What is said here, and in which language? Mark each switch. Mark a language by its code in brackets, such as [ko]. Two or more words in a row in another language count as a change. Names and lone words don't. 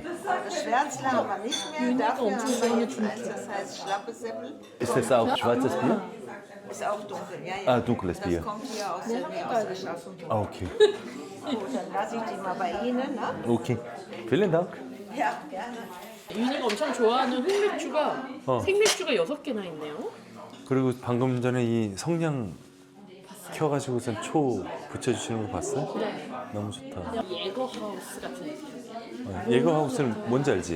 [de] Das Schwärzler haben wir nicht mehr. Dafür haben wir jetzt eins, das heißt Schlappesäppel. Ist das auch schwarzes Bier? Ist auch dunkel, ja, ja. Ah, dunkles Das Bier. kommt hier aus der Nähe, aus Aschaffenburg. Ah, okay. Gut, dann lasse ich die mal bei Ihnen, ne? Okay. Vielen Dank. Ja, gerne. [ko] 윤희가 엄청 좋아하는 흑맥주가 생맥주가 6개나 있네요. 그리고 방금 전에 이 성냥 켜가지고선 초 붙여주시는 거 봤어? 네. 너무 좋다. 예거하우스 같은 느낌. 예거하우스는 뭔지 알지?